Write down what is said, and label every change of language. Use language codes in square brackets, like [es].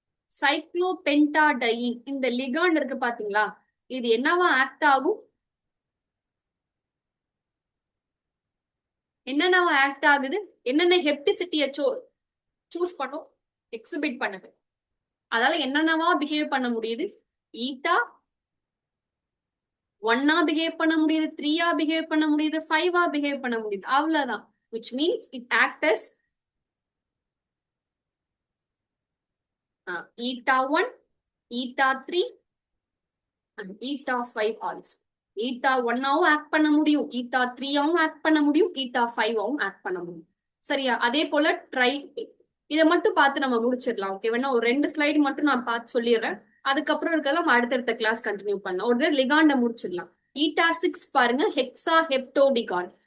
[ta] சைக்ளோபென்டாடையின் இந்த லிகாண்ட் இருக்கு பாத்தீங்களா, இது என்னவா ஆக்ட் ஆகும், என்னென்னவா ஆக்ட் ஆகுது, என்னென்ன ஹெப்டிசிட்டிய சூஸ் பண்ணும், எக்ஸிபிட் பண்ணுது. அதால என்னென்னவா பிஹேவ் பண்ண முடியுது, ஈட்டா 1 பிஹேவ் பண்ண முடியுது, 3 பிஹேவ் பண்ண முடியுது, 5 பிஹேவ் பண்ண முடியுது, அவ்வளவுதான். [en] which means it acts as eta 1, eta 3 and eta 5 also. [ta] Eta 1 act பண்ண முடியும், ஈட்டா 3 ஆக்ட் பண்ண முடியும், ஈட்டா 5 ஆக்ட் பண்ண முடியும். சரியா? அதே போல ட்ரை, இதை மட்டும் பார்த்து நம்ம முடிச்சிடலாம். ஓகே, வேணா ஒரு 2 ஸ்லைடு மட்டும் நான் பார்த்து சொல்லிடுறேன். அதுக்கப்புறம் இருக்கலாம் நம்ம அடுத்தடுத்த கிளாஸ் கண்டினியூ பண்ணலாம். ஒரு லிகாண்ட முடிச்சிடலாம். ஈட்டா 6 பாருங்க, ஹெக்ஸா ஹெப்டோடிகான்.